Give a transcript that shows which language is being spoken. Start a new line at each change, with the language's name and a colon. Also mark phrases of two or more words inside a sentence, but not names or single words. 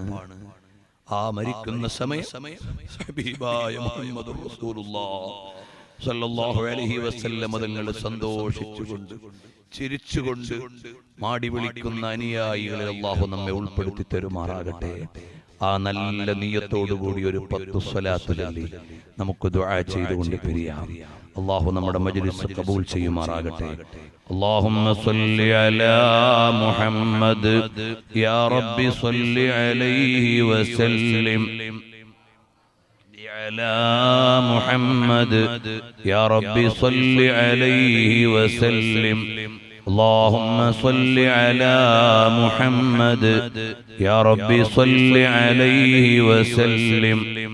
Malayalam: ആ മരിക്കുന്ന സമയം ഹബീബായ
Arabic: محمد رسول الله صلى الله عليه وسلم
Malayalam: തങ്ങൾ സന്തോഷിച്ചുകൊണ്ട് ചിരിച്ചുകൊണ്ട് മാടി വിളിക്കുന്ന അനുയായികളെ അല്ലാഹു നമ്മെ ഉൾപ്പെടുത്തി തരുമാറാകട്ടെ. ആ നല്ല നിയ്യത്തോടുകൂടി ഒരു 10 സ്വലാത്ത് ചൊല്ലി നമുക്ക് ദുആ ചെയ്തുകൊണ്ട് പിരിയാം. അല്ലാഹു നമ്മുടെ മജ്ലിസ് ഖബൂൽ ചെയ്യുമാറാകട്ടെ.
Arabic: اللهم صل على محمد يا رب صل عليه وسلم على محمد يا رب صل عليه وسلم اللهم صل على محمد يا رب صل عليه وسلم